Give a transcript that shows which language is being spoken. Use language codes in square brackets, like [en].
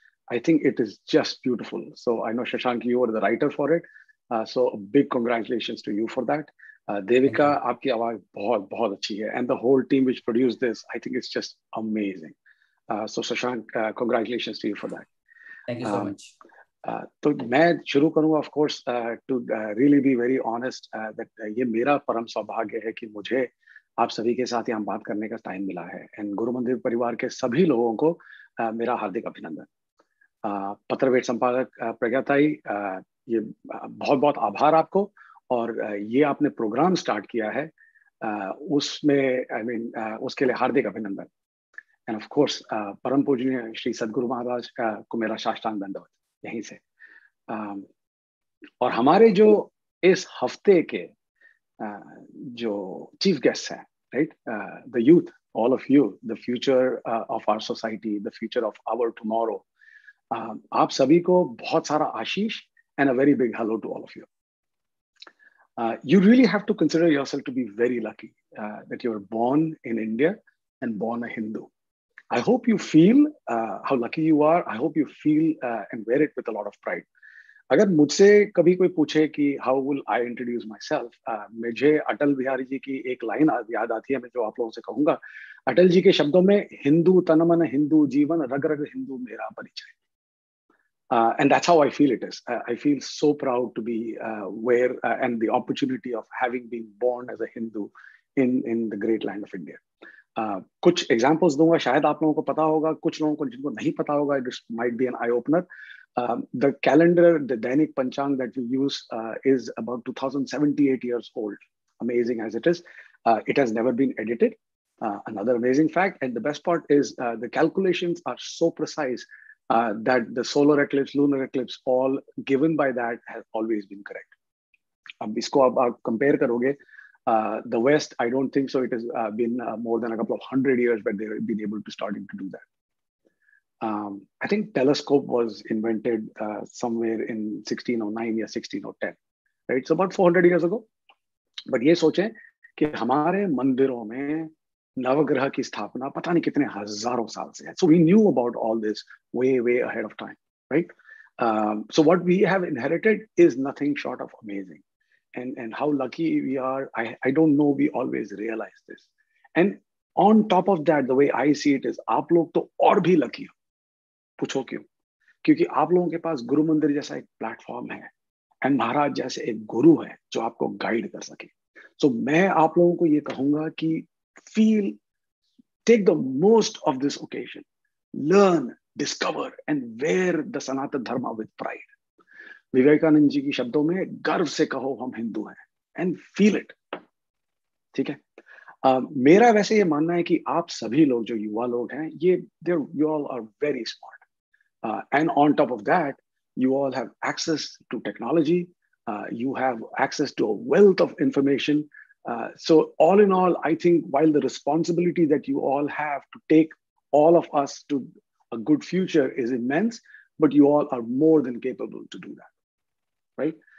[en] I think it is just beautiful. So I know, Shashank, you were the writer for it. So a big congratulations to you for that. Devika, [hi] आपकी आवाज बहुत बहुत अच्छी है, [en] and the whole team which produced this, I think it's just amazing. So Shashank, congratulations to you for that. Thank you so much. [hi] तो मैं शुरू करूँगा, [en] of course, to really be very honest, that [hi] ये मेरा परम सौभाग्य है कि मुझे आप सभी के साथ यहाँ बात करने का टाइम मिला है, [en] and [hi] गुरु मंदिर परिवार के सभी लोगों को मेरा हार्दिक अभिनंदन. पत्रवेट संपादक प्रज्ञाताई, ये बहुत बहुत आभार आपको, और ये आपने प्रोग्राम स्टार्ट किया है, उसमें उसके लिए हार्दिक अभिनंदन. एंड ऑफ कोर्स परम पूजनीय श्री सदगुरु महाराज को मेरा साष्टांग दंडवत यहीं से. और हमारे जो इस हफ्ते के जो चीफ गेस्ट हैं, [en] right, the youth, all of you, the future of our society, the future of our tomorrow, [hi] आप सभी को बहुत सारा आशीष [en] and a very big hello to all of you. You really have to consider yourself to be very lucky that you were born in India and born a Hindu. I hope you feel how lucky you are. I hope you feel and wear it with a lot of pride. [hi] अगर मुझसे कभी कोई पूछे कि [en] how will I introduce myself, [hi] मुझे अटल बिहारी जी की एक line याद आती है, मैं जो आप लोगों से कहूँगा. अटल जी के शब्दों में, हिंदू तन मन हिंदू जीवन, रग रग हिंदू मेरा परिचय. [en] And that's how I feel it is. I feel so proud to be where and the opportunity of having been born as a Hindu in the great land of India. [hi] कुछ examples दूंगा, शायद आप लोगों को पता होगा, कुछ लोगों को जिनको नहीं पता होगा, [en] it might be an eye opener. The calendar, the Dainik Panchang that we use is about 2078 years old. Amazing as it is, it has never been edited. Another amazing fact, and the best part is the calculations are so precise that the solar eclipse, lunar eclipse, all given by that has always been correct. [hi] अब इसको आप compare करोगे, [en] the West, I don't think so. It has been more than a couple of 100 years where they've been able to starting to do that. I think telescope was invented somewhere in 1609 or 1610, right? So about 400 years ago. [hi] But ये सोचें कि हमारे मंदिरों में नवग्रह की स्थापना पता नहीं कितने हजारों साल से है. [en] So we knew about all this way ahead of time, right? So what we have inherited is nothing short of amazing. And how lucky we are, I don't know, we always realize this. And on top of that, the way I see it is, [hi] आप लोग तो और भी lucky हो. पूछो क्यों? क्योंकि आप लोगों के पास गुरु मंदिर जैसा एक प्लेटफॉर्म है, एंड महाराज जैसे एक गुरु है जो आपको गाइड कर सके. [en] So [hi] मैं आप लोगों को ये कहूंगा कि [en] take the most of this occasion, learn, discover, and wear the Sanatana Dharma with pride. [hi] Vivekananda ji की शब्दों में, गर्व से कहो हम हिंदू हैं, [en] and feel it. [hi] ठीक है? मेरा वैसे ये मानना है कि आप सभी लोग जो युवा लोग हैं, [en] you all are very smart, and on top of that, you all have access to technology, you have access to a wealth of information. So all in all, I think while the responsibility that you all have to take all of us to a good future is immense, but you all are more than capable to do that, right?